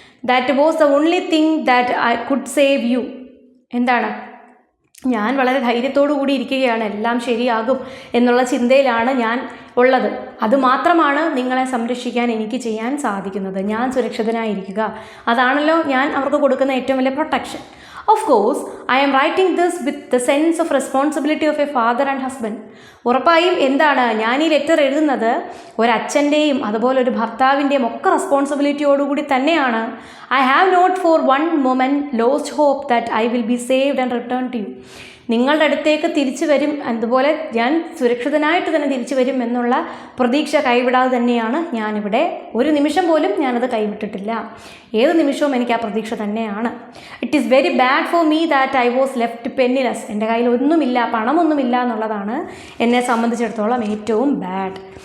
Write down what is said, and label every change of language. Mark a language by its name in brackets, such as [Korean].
[English] That was the only thing that I could save you. [Malayalam] എന്താണ്, ഞാൻ വളരെ ധൈര്യത്തോടു കൂടി ഇരിക്കുകയാണ്, എല്ലാം ശരിയാകും എന്നുള്ള ചിന്തയിലാണ് ഞാൻ ഉള്ളത്. അതുമാത്രമാണ് നിങ്ങളെ സംരക്ഷിക്കാൻ എനിക്ക് ചെയ്യാൻ സാധിക്കുന്നത്. ഞാൻ സുരക്ഷിതനായിരിക്കുക, അതാണല്ലോ ഞാൻ അവർക്ക് കൊടുക്കുന്ന ഏറ്റവും വലിയ protection. [English] Of course, I am writing this with the sense of responsibility of a father and husband. [Malayalam] ഉറപ്പായും എന്താണ്, ഞാൻ ഈ ലെറ്റർ എഴുതുന്നത് ഒരച്ഛൻ്റെയും അതുപോലെ ഒരു ഭർത്താവിൻ്റെയും ഒക്കെ റെസ്പോൺസിബിലിറ്റിയോടുകൂടി തന്നെയാണ്. [English] I have not for one moment lost hope that I will be saved and returned to you. [Malayalam] നിങ്ങളുടെ അടുത്തേക്ക് തിരിച്ചു വരും, അതുപോലെ ഞാൻ സുരക്ഷിതനായിട്ട് തന്നെ തിരിച്ചു വരും എന്നുള്ള പ്രതീക്ഷ കൈവിടാതെ തന്നെയാണ് ഞാനിവിടെ. ഒരു നിമിഷം പോലും ഞാനത് കൈവിട്ടിട്ടില്ല. ഏത് നിമിഷവും എനിക്ക് ആ പ്രതീക്ഷ തന്നെയാണ്. [English] It is very bad for me that I was left penniless. [Malayalam] എൻ്റെ കയ്യിൽ ഒന്നുമില്ല, പണമൊന്നുമില്ല എന്നുള്ളതാണ് എന്നെ സംബന്ധിച്ചിടത്തോളം ഏറ്റവും ബാഡ്.